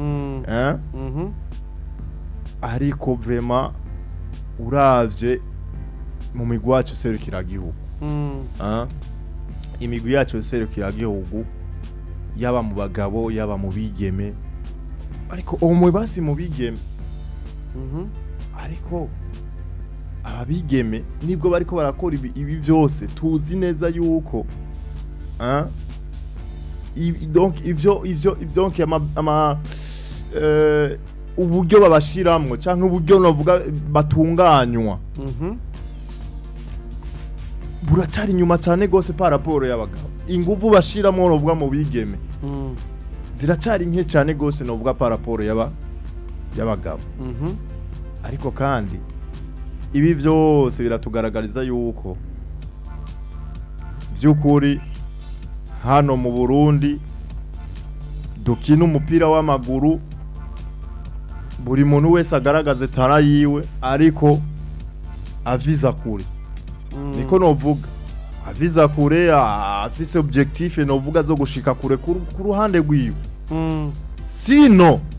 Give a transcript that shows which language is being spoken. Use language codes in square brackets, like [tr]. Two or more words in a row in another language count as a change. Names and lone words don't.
[rn] ariko vraiment uravye mu migwi yacu serukira gihugu imigwi yacu serukira gihugu yaba mu bagabo yaba mu bigeme ariko umwe basi mu bigeme ariko abigeme nibwo bariko barakora ibi byose tuzi neza yuko donc ivyo donc ama uburyo babashiramwo canke uburyo navuga batunganywa buracari nyuma cyane gose [fr] par rapport [rn] y'abagabo inguvu bashiramo novuga mu bigeme ziracari nke cyane gose novuga [fr] par rapport [rn] y'abagabo ariko kandi ibi byose biratugaragariza yuko byukuri hano mu Burundi dukina umupira w'amaguru buri muntu wese agaragaze tara yiwe ariko aviza kure niko novuga aviza kure afise objectif novuga zo gushika kure ku ruhande rwiwe sino